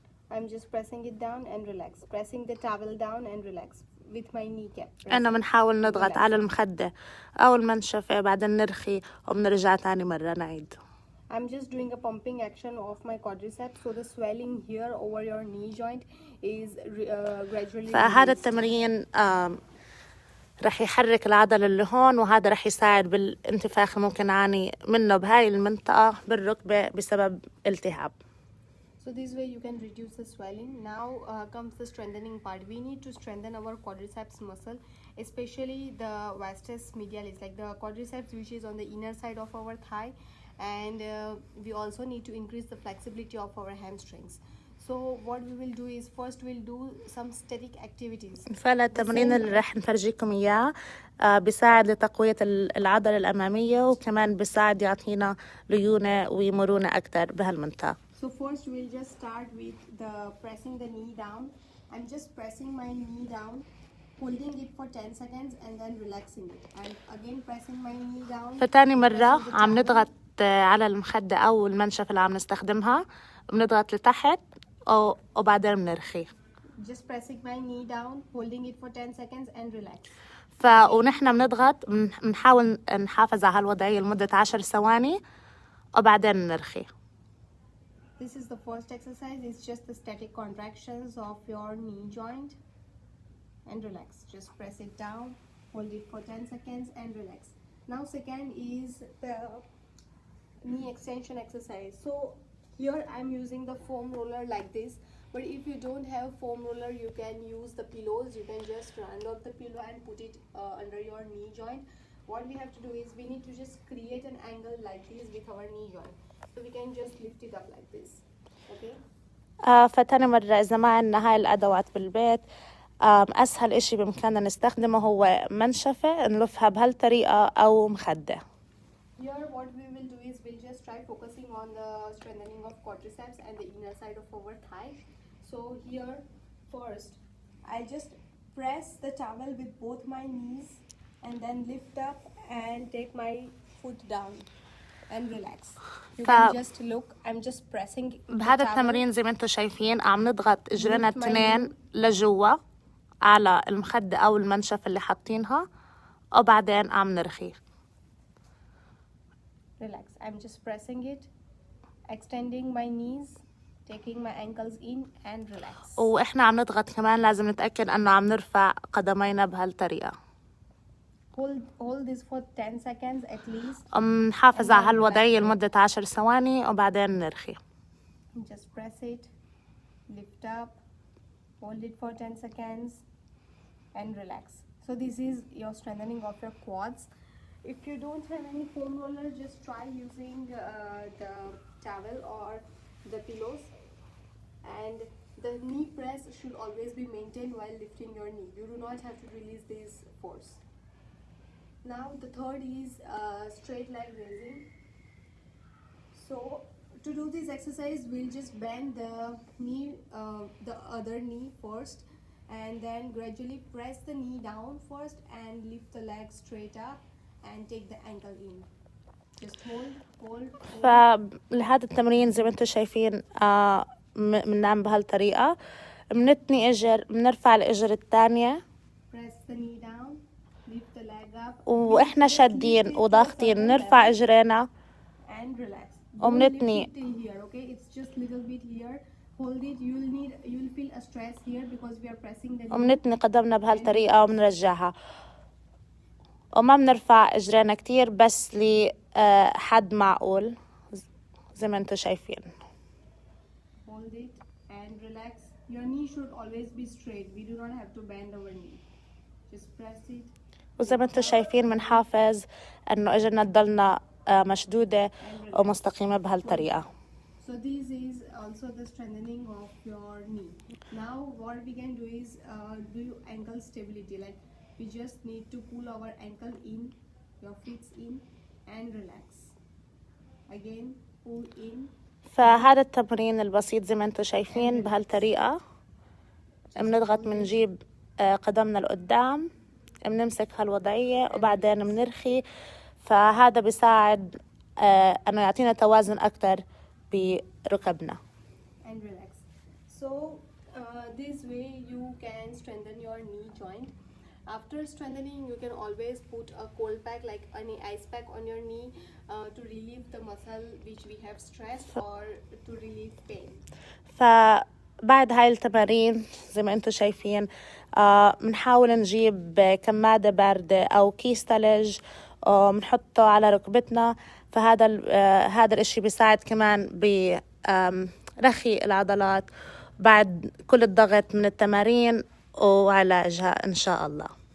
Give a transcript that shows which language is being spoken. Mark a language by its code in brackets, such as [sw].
[en] I'm just pressing it down and relax. Pressing the towel down and relax with my kneecap. [ar] أنا بنحاول نضغط على المخدة أو المنشفة، بعدين نرخي وبنرجع تاني مرة نعيد. [en] I'm just doing a pumping action of my quadriceps, so the swelling here over your knee joint is gradually [ar] فهذا [en] released. [ar] التمرين رح يحرك العضلة اللي هون، وهذا رح يساعد بالانتفاخ اللي ممكن نعاني منه بهاي المنطقة بالركبة بسبب التهاب. [en] So this way you can reduce the swelling. Now comes the strengthening part. We need to strengthen our quadriceps muscle, especially the vastus medialis, like the quadriceps which is on the inner side of our thigh, and we also need to increase the flexibility of our hamstrings. So what we will do is first we'll do some static activities. [ar] فالتمرين اللي رح نفرجيكم إياه بيساعد لتقوية العضلة الأمامية، وكمان بيساعد يعطينا ليونة ومرونة أكتر بهالمنطقة. [en] So first we'll just start with the pressing the knee down. I'm just pressing my knee down, holding it for 10 seconds and then relaxing it. And again pressing my knee down. [ar] فتاني مرة عم نضغط على المخدة أو المنشفة اللي عم نستخدمها، بنضغط لتحت وبعدين بنرخي. [en] Just pressing my knee down, holding it for 10 seconds and relax. [ar] ونحن بنضغط، بنحاول نحافظ على هالوضعية لمدة 10 ثواني وبعدين بنرخي. [en] This is the first exercise. It's just the static contractions of your knee joint and relax. Just press it down, hold it for 10 seconds and relax. Now second is the knee extension exercise. So here I'm using the foam roller like this, but if you don't have foam roller you can use the pillows. You can just round up the pillow and put it under your knee joint. What we have to do is we need to just create an angle like this with our knee joint. So we can just lift it up like this. Okay? [ar] فتاني مرة إذا ما عنا هاي الأدوات بالبيت، أسهل إشي بإمكاننا نستخدمه هو منشفة نلفها بهالطريقة أو مخدة. [en] Here what we will do is we'll just try focusing on the strengthening of quadriceps and the inner side of our thigh. So here first I just press the towel with both my knees and then lift up and take my foot down and relax. You can just look, I'm just pressing [ar] بهذا التمرين زي ما انتم شايفين عم نضغط اجرينا الاثنين لجوا على المخدة او المنشفة اللي حاطينها وبعدين عم نرخي. [en] Relax. I'm just pressing it, extending my knees, taking my ankles in and relax. [ar] واحنا عم نضغط كمان لازم نتأكد انه عم نرفع قدمينا بهالطريقة. [en] Hold this for 10 seconds at least. [ar] نحافظ على هالوضعية لمدة 10 ثواني وبعدين نرخي. [en] Just press it, lift up, hold it for 10 seconds and relax. So this is your strengthening of your quads. If you don't have any foam roller, just try using the towel or the pillows. And the knee press should always be maintained while lifting your knee. You do not have to release this force. Now the third is straight leg raising. So to do this exercise, we'll just bend the knee, the other knee first, and then gradually press the knee down first and lift the leg straight up and take the ankle in. Just hold. [ar] فلهذا التمرين زي ما انتم شايفين بننام بهالطريقة، بنتني اجر، بنرفع الاجر الثانية. [en] Press the knee down, lift the leg up. [ar] واحنا شادين وضاغطين نرفع اجرينا. [en] And relax. [ar] وبنتني. [en] Don't lift it till here, okay? It's just little bit here. Hold it. You'll feel a stress here because we are pressing the knee. [ar] وبنتني قدمنا بهالطريقة وبنرجعها. وما بنرفع اجرينا كتير، بس لحد معقول زي ما انتم شايفين. [en] Hold it and relax. Your knee should always be straight. We do not have to bend our knee. Just press it. [ar] وزي ما انتم شايفين بنحافظ انه اجرنا تضلنا مشدودة ومستقيمة بهالطريقة. [en] So this is also the strengthening of your knee. Now what we can do is do ankle stability. Like we just need to pull our ankle in, your feet in and relax. Again pull in. [ar] فهذا التمرين البسيط زي ما انتم شايفين بهالطريقة، بنضغط بنجيب قدمنا لقدام، بنمسك هالوضعية وبعدين بنرخي. فهذا بيساعد انه يعطينا توازن اكتر بركبنا. [en] And relax. So this way you can strengthen your knee joint. After strengthening, you can always put a cold pack, like any ice pack on your knee to relieve the muscle which we have stressed or to relieve pain. [ar] فبعد هاي التمارين زي ما انتم شايفين بنحاول نجيب كمادة باردة او كيس ثلج بنحطه على ركبتنا. فهذا هذا الاشي بيساعد كمان برخي العضلات بعد كل الضغط من التمارين وعلاجها ان شاء الله.